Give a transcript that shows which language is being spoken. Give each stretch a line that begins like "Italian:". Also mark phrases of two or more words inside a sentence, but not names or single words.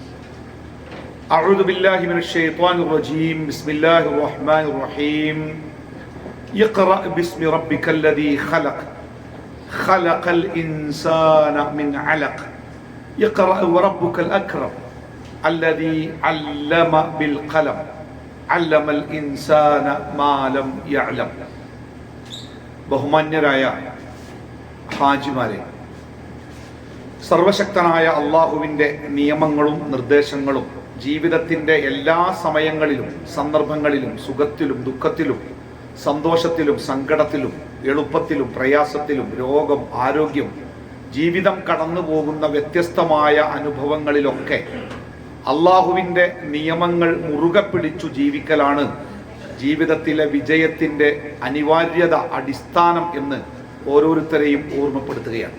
Arabic: أعوذ بالله من الشيطان الرجيم بسم الله الرحمن الرحيم اقرأ باسم ربك الذي خلق خلق الإنسان من علق اقرأ وربك الأكرم الذي علم بالقلم علم الإنسان ما لم يعلم
Malayalam: ബഹുമാന്യരായ ഹാജിമാരെ, സർവശക്തനായ അള്ളാഹുവിൻ്റെ നിയമങ്ങളും നിർദ്ദേശങ്ങളും ജീവിതത്തിൻ്റെ എല്ലാ സമയങ്ങളിലും സന്ദർഭങ്ങളിലും സുഖത്തിലും ദുഃഖത്തിലും സന്തോഷത്തിലും സങ്കടത്തിലും എളുപ്പത്തിലും പ്രയാസത്തിലും രോഗം ആരോഗ്യം ജീവിതം കടന്നു പോകുന്ന വ്യത്യസ്തമായ അനുഭവങ്ങളിലൊക്കെ അള്ളാഹുവിൻ്റെ നിയമങ്ങൾ മുറുകെ പിടിച്ചു ജീവിക്കലാണ് ജീവിതത്തിലെ വിജയത്തിൻ്റെ അനിവാര്യത അടിസ്ഥാനം എന്ന് ഓരോരുത്തരെയും ഓർമ്മപ്പെടുത്തുകയാണ്.